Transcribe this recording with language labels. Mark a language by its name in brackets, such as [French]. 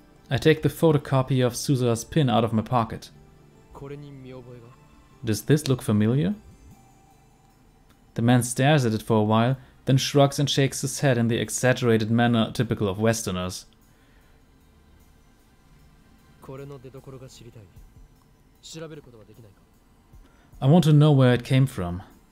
[English] I take the photocopy of Suzuha's pin out of my pocket. [Japanese] これに見覚えが？ [English] Does this look familiar? The man stares at it for a while, then shrugs and shakes his head in the exaggerated manner typical of Westerners. [Japanese] これの出所が知りたい。調べることができないか？ [English] I want to know where it came from.